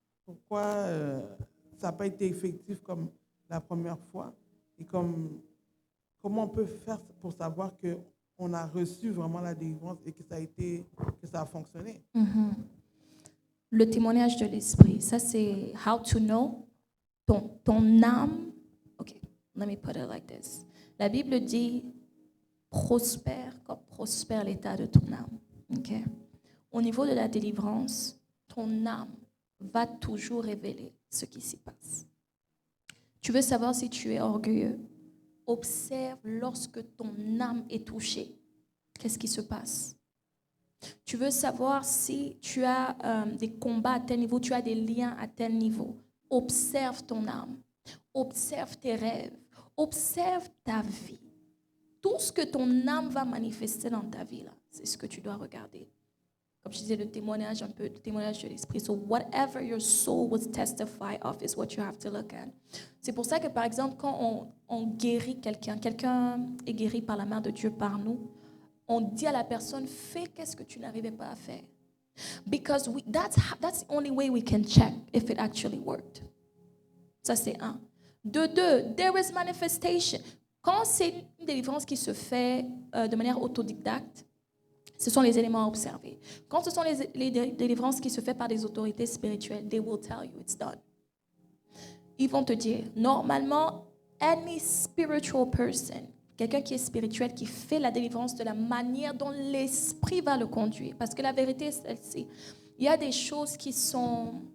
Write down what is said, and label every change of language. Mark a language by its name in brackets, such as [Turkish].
[French] Pourquoi ça n'a pas été effectif comme la première fois? Et comment on peut faire pour savoir qu'on a reçu vraiment la délivrance et que ça a fonctionné? Le témoignage de l'esprit, ça c'est [English] how to know. [French] Ton âme, [English] ok, let me put it like this. [French] La Bible dit prospère comme prospère l'état de ton âme. Okay? Au niveau de la délivrance, ton âme va toujours révéler ce qui s'y passe. Tu veux savoir si tu es orgueilleux? Observe lorsque ton âme est touchée. Qu'est-ce qui se passe? Tu veux savoir si tu as des combats à tel niveau, tu as des liens à tel niveau. Observe ton âme. Observe tes rêves. Observe ta vie. Tout ce que ton âme va manifester dans ta vie, là, c'est ce que tu dois regarder. Comme je disais, le témoignage de l'esprit. [English] So whatever your soul will testify of is what you have to look at. [French] C'est pour ça que, par exemple, quand on guérit quelqu'un est guéri par la main de Dieu par nous, on dit à la personne, fais qu'est-ce que tu n'arrivais pas à faire. [English] Because that's the only way we can check if it actually worked. [French] Ça, c'est un. De deux, [English] there is manifestation. [French] Quand c'est une délivrance qui se fait de manière autodidacte, ce sont les éléments à observer. Quand ce sont les délivrances qui se font par des autorités spirituelles, [English] they will tell you it's done. [French] Ils vont te dire, normalement, [English] any spiritual person, [French] quelqu'un qui est spirituel, qui fait la délivrance de la manière dont l'esprit va le conduire. Parce que la vérité est celle-ci. Il y a des choses qui sont